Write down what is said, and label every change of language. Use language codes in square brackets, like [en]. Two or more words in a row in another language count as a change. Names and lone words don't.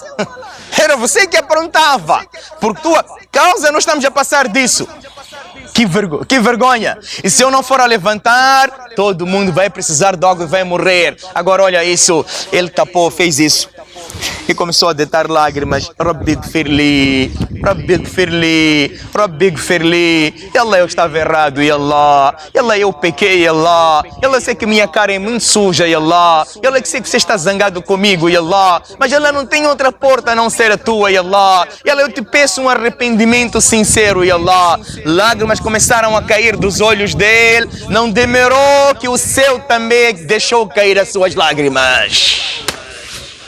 [pt] Era você que aprontava. Por tua causa nós estamos a passar disso. Que vergonha. E se eu não for a levantar, todo mundo vai precisar de algo e vai morrer. Agora olha isso, ele tapou, fez isso e começou a deitar lágrimas. [ar] رب اغفر لي، رب اغفر لي، رب اغفر لي. [pt] E Allah, eu estava errado, e Allah, eu pequei, e Allah, sei que minha cara é muito suja, e Allah, sei que você está zangado comigo, e Allah, mas ela não tem outra porta a não ser a tua, e Allah, eu te peço um arrependimento sincero, e Allah. Lágrimas começaram a cair dos olhos dele, não demorou que o céu também deixou cair as suas lágrimas.